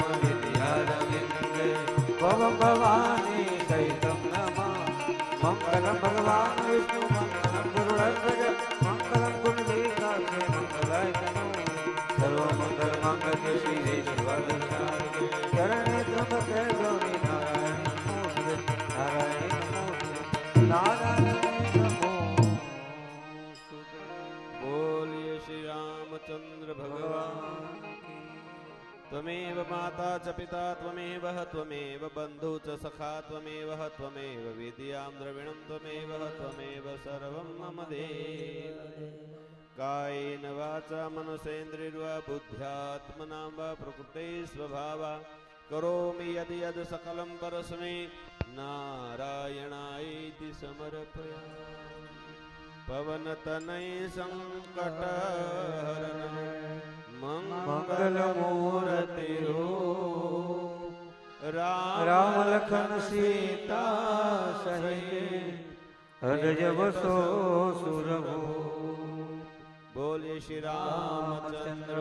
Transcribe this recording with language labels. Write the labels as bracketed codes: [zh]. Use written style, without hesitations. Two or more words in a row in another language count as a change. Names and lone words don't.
[sa] વિદ્યારવિંદે ભવમ ભવાની સહિતમ નમઃ મંગલમ ભગવાન વિષ્ણુ મંગલમ ગુરુર્ધજ મંગલમ ગુણદીકાક્ષે મંગલાય તનુ સર્વમંગલ મંગલ્ય શ્રી શિવદર્શાય ચરણે ત્રંબકે ગૌરી નારાયણ નમોસ્તુતે નારાયણ નમોસ્તુતે નારાયણ નમોસ્તુતે [gu] બોલીએ શ્રી રામચંદ્ર ભગવાન [sa] त्वमेव माता च पिता त्वमेव त्वमेव बन्धु च सखा त्वमेव त्वमेव विद्यां द्रविणं त्वमेव त्वमेव सर्वं मम देव कायेन वाचा मनसेन्द्रियर्वा बुद्ध्यात्मना वा प्रकृते स्वभावा करोमि यदि यद् सकलं परस्मै नारायणायेति समर्पयामि [hi] पवनतनय संकटहरण मंगलमूर्ति राम लखन सीता सहित हृदय वसो सुरभो [gu] બોલે શ્રી રામચંદ્ર